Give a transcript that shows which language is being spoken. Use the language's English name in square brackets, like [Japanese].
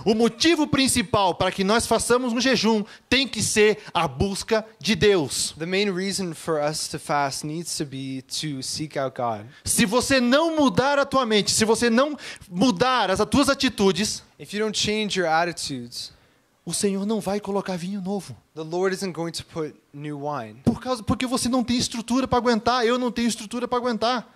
[Portuguese] O motivo principal para que nós façamos um jejum tem que ser a busca de Deus. [English] The main reason for us to fast needs to be to seek out God. [Portuguese] Se você não mudar a tua mente, se você não mudar as tuas atitudes, [English] If you don't change your attitudes, [Portuguese] o Senhor não vai colocar vinho novo. [English] the Lord isn't going to put new wine, [Portuguese] Porque você não tem estrutura para aguentar, eu não tenho estrutura para aguentar.